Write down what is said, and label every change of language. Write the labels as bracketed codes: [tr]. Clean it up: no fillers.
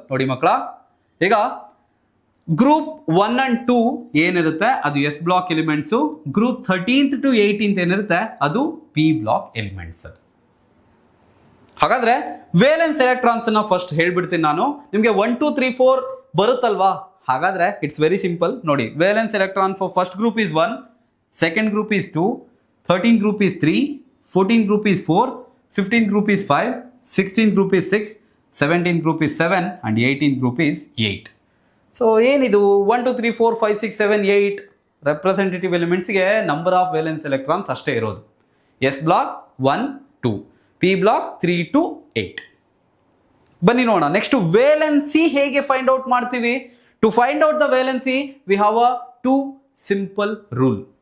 [kn] ನೋಡಿ ಮಕ್ಕಳ, ಈಗ ಗ್ರೂಪ್ 1 and 2 ಏನಿರುತ್ತೆ ಅದು S block elements. Group 13th to 18th ಏನಿರುತ್ತೆ ಅದು ಪಿ ಬ್ಲಾಕ್ ಎಲಿಮೆಂಟ್ಸ್. ಹಾಗಾದ್ರೆ ವೇಲೆನ್ಸ್ ಎಲೆಕ್ಟ್ರಾನ್ಸ್ ಅನ್ನ ಫಸ್ಟ್ ಹೇಳ್ಬಿಡ್ತೀನಿ ನಾನು. ನಿಮ್ಗೆ 1 2 3 4 ಬರುತ್ತಲ್ವಾ? ಹಾಗಾದ್ರೆ [en] It's very simple. ನೋಡಿ, valence electron for first group is 1, second group is 2, 13th group is 3, 14th group is 4, 15th group is 5, 16th group is 6, 17th group is 7 and 18th group is 8. [kn] So ಏನಿದು 1 2 3 4 5 6 7 8 representative ಎಲಿಮೆಂಟ್ಸ್ಗೆ number of valence electrons ಅಷ್ಟೇ ಇರೋದು. S block 1 2, P block 3 to 8. ಬನ್ನಿ ನೋಡೋಣ next valency ಹೇಗೆ find out ಮಾಡ್ತೀವಿ. [en] To find out the valency we have a 2 simple rule.